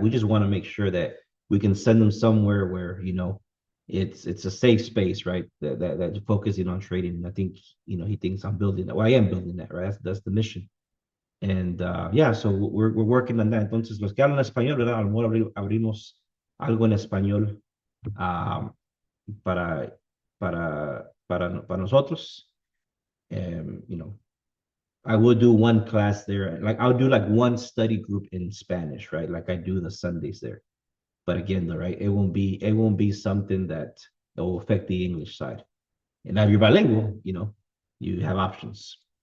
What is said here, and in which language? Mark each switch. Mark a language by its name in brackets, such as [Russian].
[English] We just want to make sure that we can send them somewhere where it's a safe space, right? That's focusing on trading. And I think he thinks I'm building that. Well, I am building that, right? That's the mission. And yeah, so we're working on that. [Spanish] Entonces, los que hablan español, ¿verdad? A lo mejor abrimos algo en español, um, para, para nosotros. [English] I will do one class there. Like I'll do like one study group in Spanish, right? Like I do the Sundays there. But again, though, right, it won't be something that will affect the English side. And now if you're bilingual, you have options.